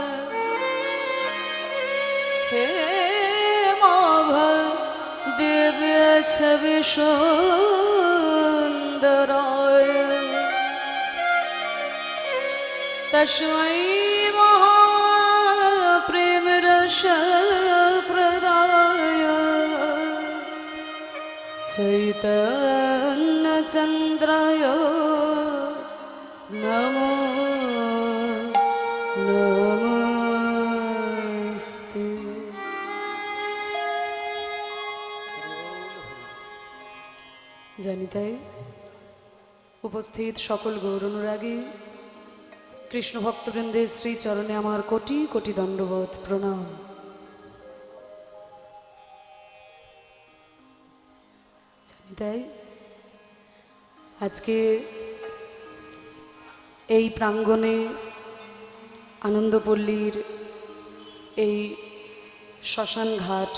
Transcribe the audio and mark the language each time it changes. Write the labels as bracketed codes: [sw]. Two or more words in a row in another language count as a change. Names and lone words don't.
[sa] हे माभ दिव्य छवि सुंदराय तस्मै महाप्रेम रस प्रदाय चैतन्य चंद्राय नमो नमस्ते [bn] জানি তাই উপস্থিত সকল গৌর অনুরাগী কৃষ্ণ ভক্তবৃন্দের শ্রী চরণে আমার কোটি কোটি দণ্ডবোধ প্রণাম। জানি তাই আজকে এই প্রাঙ্গণে আনন্দপল্লীর এই শ্মশানঘাট